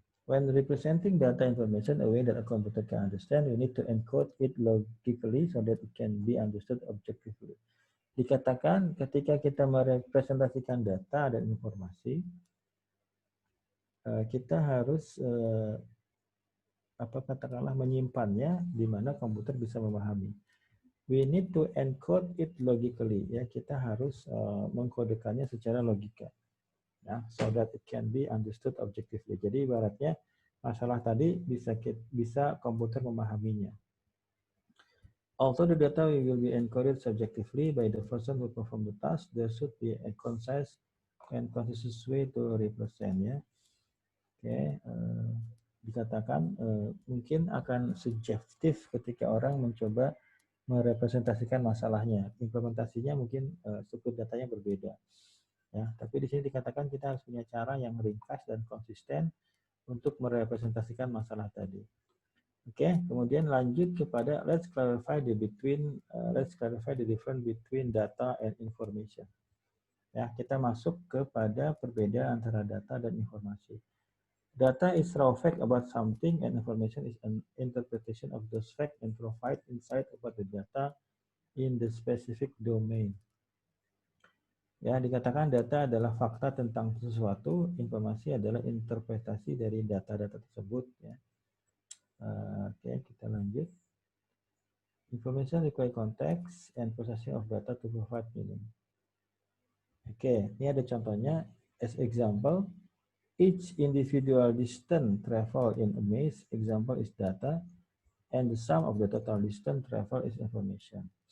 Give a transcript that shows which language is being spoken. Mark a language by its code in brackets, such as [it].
[en] When representing data information a way that a computer can understand, we need to encode it logically so that it can be understood objectively. [id] Dikatakan ketika kita merepresentasikan data dan informasi, kita harus katakanlah menyimpannya di mana komputer bisa memahami. [en] We need to encode it logically. [id] Ya, kita harus mengkodekannya secara logika. [en] Ya, so that it can be understood objectively. [id] Jadi ibaratnya masalah tadi bisa komputer memahaminya. [en] Although the data will be encoded subjectively by the person who perform the task, there should be a concise and consistent way to represent ya. [id] Oke, dikatakan mungkin akan subjektif ketika orang mencoba merepresentasikan masalahnya. Implementasinya mungkin struktur datanya berbeda. Ya, tapi di sini dikatakan kita harus punya cara yang ringkas dan konsisten untuk merepresentasikan masalah tadi. Oke, kemudian lanjut kepada [en] let's clarify the difference between data and information. [id] Ya, kita masuk kepada perbedaan antara data dan informasi. [en] Data is raw fact about something and information is an interpretation of those facts and provide insight about the data in the specific domain. [id] Ya, dikatakan data adalah fakta tentang sesuatu, informasi adalah interpretasi dari data-data tersebut. Ya. Oke, kita lanjut. [en] Information require context and processing of data to provide meaning. [id] Oke, ini ada contohnya. [en] As example, each individual distance travel in a maze, example is data, and the sum of the total distance travel is information.